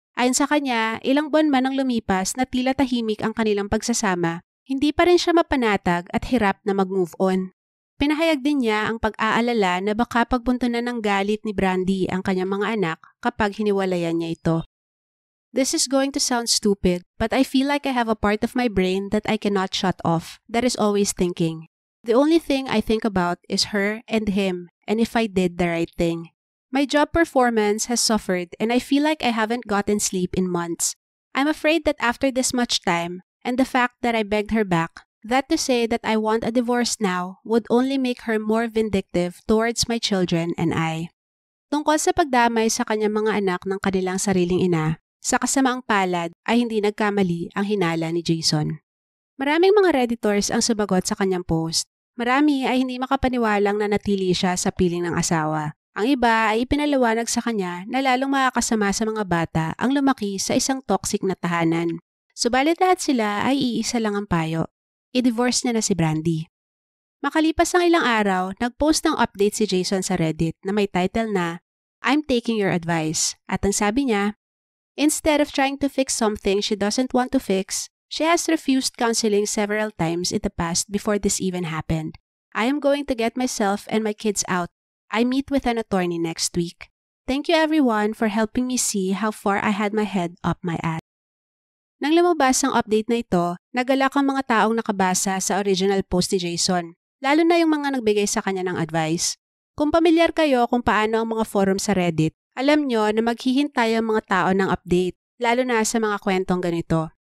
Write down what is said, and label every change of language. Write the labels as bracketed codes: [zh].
[tl] Ayon sa kanya, ilang buwan man ang lumipas na tila tahimik ang kanilang pagsasama, hindi pa rin siya mapanatag at hirap na mag-move on. Pinahayag din niya ang pag-aalala na baka pagbuntunan ng galit ni Brandy ang kanyang mga anak kapag hiniwalayan niya ito. [en] This is going to sound stupid, but I feel like I have a part of my brain that I cannot shut off, that is always thinking. The only thing I think about is her and him, and if I did the right thing. My job performance has suffered and I feel like I haven't gotten sleep in months. I'm afraid that after this much time, and the fact that I begged her back, that to say that I want a divorce now would only make her more vindictive towards my children and I. [tl] Tungkol sa pagdamay sa kanyang mga anak ng kanilang sariling ina, sa kasamaang palad ay hindi nagkamali ang hinala ni Jason. Maraming mga Redditors ang sumagot sa kanyang post. Marami ay hindi makapaniwalang nanatili siya sa piling ng asawa. Ang iba ay ipinaliwanag sa kanya na lalong makakasama sa mga bata ang lumaki sa isang toxic na tahanan. Subalit lahat sila ay iisa lang ang payo. I-divorce niya na si Brandy. Makalipas ang ilang araw, nag-post ng update si Jason sa Reddit na may title na [en] I'm taking your advice. [tl] At ang sabi niya, [en] instead of trying to fix something she doesn't want to fix, she has refused counseling several times in the past before this even happened. I am going to get myself and my kids out. I meet with an attorney next week. Thank you everyone for helping me see how far I had my head up my ass. [tl] Nang lumabas ang update na ito, nagalak ang mga taong nakabasa sa original post ni Jason, lalo na yung mga nagbigay sa kanya ng advice. Kung pamilyar kayo kung paano ang mga forum sa Reddit, alam nyo na maghihintay ang mga tao ng update, lalo na sa mga kwentong ganito.